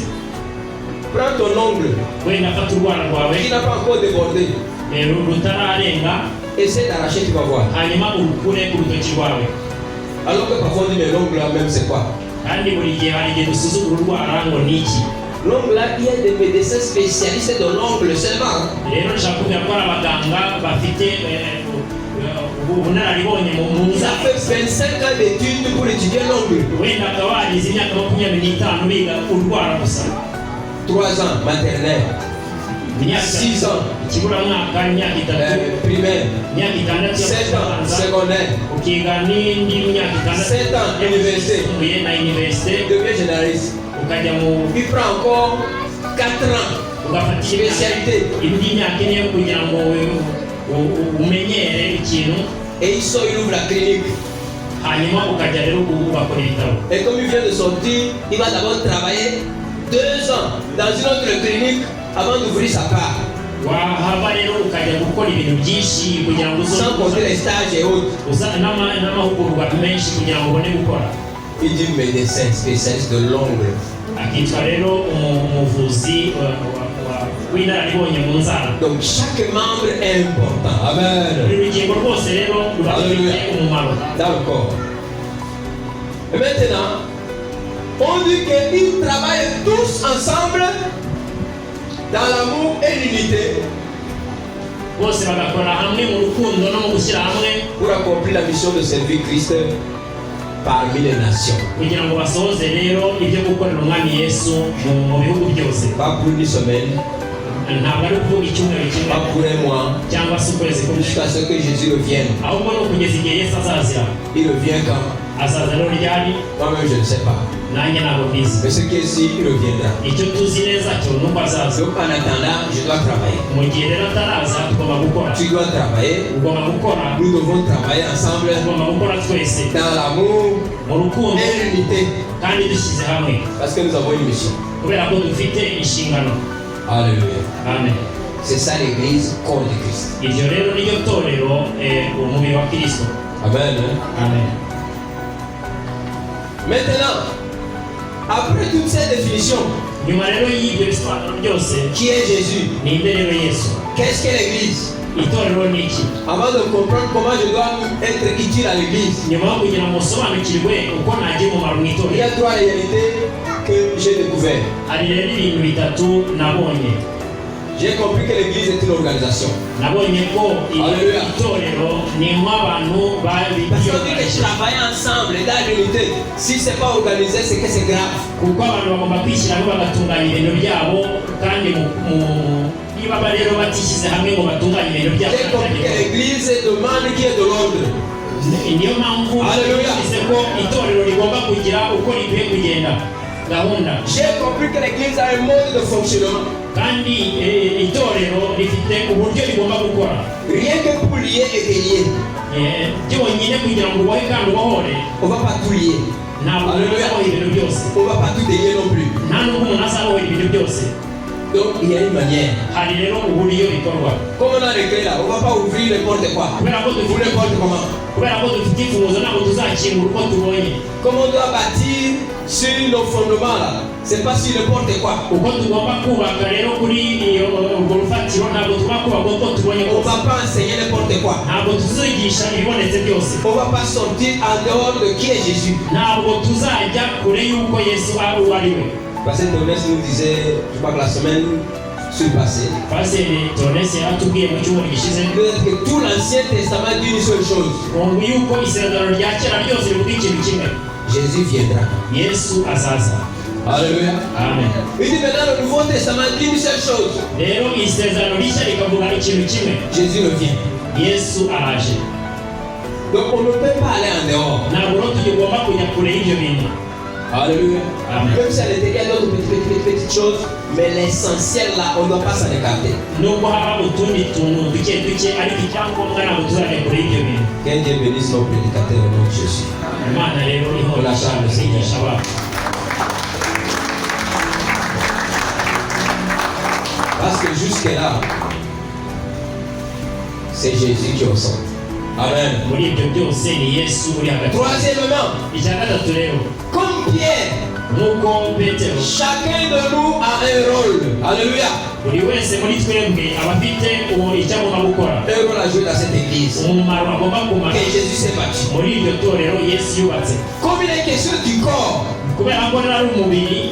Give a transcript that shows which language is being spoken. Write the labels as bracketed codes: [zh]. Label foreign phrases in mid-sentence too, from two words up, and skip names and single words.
[fr] Prends ton ongle [rw] Wenda fata urwara rwawe [fr] qui n'a pas encore débordé. [rw] rutararenga, [fr] Essaie d'arracher, tu vas voir. [rw] hanyuma urukure ku rutoki rwawe. [fr] Alors que parfois on dit mais l'ongle là même c'est quoi? [rw] Kandi buri gihe hari igihe dusuzugura urwara ngo ni iki. [fr] L'ongle là, il y a des médecins spécialistes de l'ongle seulement. [rw] Rero nshaka kubwira ko hari abaganga bafite ubunararibonye mu [fr] Ils ont fait 25 ans d'études pour étudier l'ongle. [rw] wenda akaba wagize imyaka 25 biga urwara gusa. [fr] 3 ans maternelle. 6 ans, [rw] ikiburamwaka imyaka itatu [fr] primaire, [rw] imyaka itandatu [fr] 7 ans, secondaire, [rw] ukiga n'indi myaka itandatu [fr] 7 ans, université, [rw] na université [fr] devient généraliste. [rw] ukajya mu [fr] Il prend encore 4 ans, [rw] ugafata [fr] spécialité, [rw] indi myaka ine kugira ngo umenyere ikintu [fr] et il sort, il ouvre la clinique. [rw] hanyuma ukajya rero ugakora ibitabo. [fr] Et comme il vient de sortir, il va d'abord travailler 2 ans dans une autre clinique avant d'ouvrir sa part. [rw] wahava rero ukajya gukora ibintu byinshi kugira ngo [fr] Sans compter les stages et autres. [rw] n'amahugurwa menshi kugira ngo ubone gukora. [fr] Il dit médecin spécialiste de l'ongle. [rw] akitwa rero umuvuzi w'inararibonye mu nzara. [fr] Donc chaque membre est important. Amen. [rw] buri rugingo rwose rero ruba rufite umumaro [fr] Dans le corps. Et maintenant, on dit qu'ils travaillent tous ensemble dans l'amour et l'unité [rw] bose bagakora hamwe mu rukundo no mu gushyira hamwe [fr] pour accomplir la mission de servir Christ parmi les nations. [rw] kugira ngo basohoze rero ibyo gukorera umwami Yesu mu bihugu byose. [fr] Pas pour une semaine, [rw] ntabwo ari ukuvuga icyumweru kimwe [fr] pas pour un mois, [rw] cyangwa se ukwezi kumwe, [fr] jusqu'à ce que Jésus revienne. [rw] ahubwo ni ukugeza igihe Yesu azazira. [fr] Il revient quand? [rw] azaza rero ryari [fr] Moi-même, je ne sais pas. [rw] nanjye ntabwo mbizi. [fr] Mais ce qui est ici, il reviendra. [rw] icyo tuzi neza cyo ni uko azaza. [fr] Donc en attendant, je dois travailler. [rw] mu gihe rero ataraza tugomba gukora. [fr] Tu dois travailler. [rw] ugomba gukora. [fr] Nous devons travailler ensemble [rw] tugomba gukora twese [fr] dans l'amour [rw] mu rukundo [fr] et l'unité. [rw] kandi dushyize hamwe [fr] Parce que nous avons une mission. [rw] kubera ko dufite inshingano. [fr] Alléluia. [rw] amen. [fr] C'est ça l'église, corps de Christ. [rw] iryo rero niryo torero umubiri wa Kristo. [fr] Amen. [rw] amen. [fr] Maintenant, après toutes ces définitions, [rw] nyuma rero y'ibyo bisobanuro byose [fr] qui est Jésus? [rw] ninde rero Yesu? [fr] Qu'est-ce qu'est l'église? [rw] itorero ni iki? [fr] Avant de comprendre comment je dois être utile à l'église, [rw] nyuma yo kugira ngo usobanukirwe uko nagira umumaro mu [fr] il y [rw] itorero, [fr] a 3 réalités que j'ai découvertes. [rw] hari rero ibintu bitatu nabonye. [fr] J'ai compris que l'église est une organisation. [rw] nabonye ko Alléluia. itorero ni nk'abantu [fr] Parce qu'on dit que travailler ensemble dans l'unité, si ce n'est pas organisé, c'est que c'est grave. [rw] kuko abantu bagomba kwishyira hamwe bagatunganya ibintu byabo, kandi niba rero batishyize hamwe ngo batunganye ibintu byabo, [fr] J'ai compris que l'église demande qu'il y ait de l'ordre. [rw] niyo mpamvu Alléluia. bivuze ko itorero rigomba kugira uko rikwiye kugenda gahunda. [fr] J'ai compris que l'église a un mode de fonctionnement. [rw] kandi itorero rifite uburyo rigomba gukora. [fr] Rien que pour lier et délier. [rw] byonyine kugira ngo ubohe kandi ubohore, [fr] On ne va pas tout lier. [rw] ntabwo umuntu azaboha ibintu byose, [fr] On ne va pas tout délier non plus. [rw] nta n'ubwo umuntu azabohera ibintu byose. [fr] Donc il y a une manière. [rw] hari rero uburyo bikorwa. [fr] Comme on a réglé là, on ne va pas ouvrir n'importe quoi. [rw] kubera ko [fr] Ou [rw] dufite [fr] n'importe comment. [rw] kubera ko dufite imfunguzo ntabwo tuzakingura uko tubonye. [fr] Comme on doit bâtir sur nos fondements là, c'est pas sur n'importe quoi. [rw] uko tugomba kubaka rero kuri urwo rufatiro ntabwo tugomba kubaka uko tubonye [fr] On ne [rw] kose. [fr] va pas enseigner n'importe quoi. [rw] ntabwo tuzigisha ibibonetse byose. [fr] On ne va pas sortir en dehors de qui est Jésus. [rw] ntabwo tuzajya kure y'uko Yesu ari uwo ari we. [fr] Parce que Théonès nous disait, je crois que la semaine surpassée, [rw] pasiteri Tonesi yaratubwiye mu cyumweru gishize [fr] que tout l'Ancien Testament dit une seule chose. [rw] ngo yuko isezerano rya kera ryose rivuga ikintu kimwe: [fr] Jésus viendra. [rw] Yesu azaza. [fr] Alléluia. [rw] amen. [fr] Il dit maintenant le Nouveau Testament dit une seule chose. [rw] rero isezerano rishya rikavuga ikintu kimwe: [fr] Jésus revient. [rw] Yesu araje. [fr] Donc on ne peut pas aller en dehors. [rw] ntabwo rero tugomba kujya kure y'ibyo bintu. [fr] Alléluia. [rw] Amen. [fr] Même si à l'intérieur il y a d'autres petites choses, mais l'essentiel là, on ne doit pas s'en écarter. [rw] nubwo haba utundi tuntu duke duke, ariko icyangombwa ntabwo tuzajya kure y'ibyo bintu. [fr] Que Dieu bénisse nos prédicateurs au nom de Jésus. [rw] imana rero ihora ishaka kwigisha abantu. [fr] Parce que jusque-là, c'est Jésus qui est au centre. Amen. [rw] muri ibyo byose ni Yesu uri hagati. [fr] Troisièmement, [rw] icya gatatu rero, [fr] comme Pierre, [rw] nk'uko Petero, [fr] chacun de nous a un rôle. Alléluia. [rw] buri wese muri twebwe aba afite icyo agomba gukora, [fr] Un rôle à jouer dans cette église. [rw] umumaro agomba kumara [fr] Que Jésus s'est battu. [rw] muri iryo torero Yesu yubatse. [fr] Comme il est question du corps, [rw] kubera ko rero ari umubiri,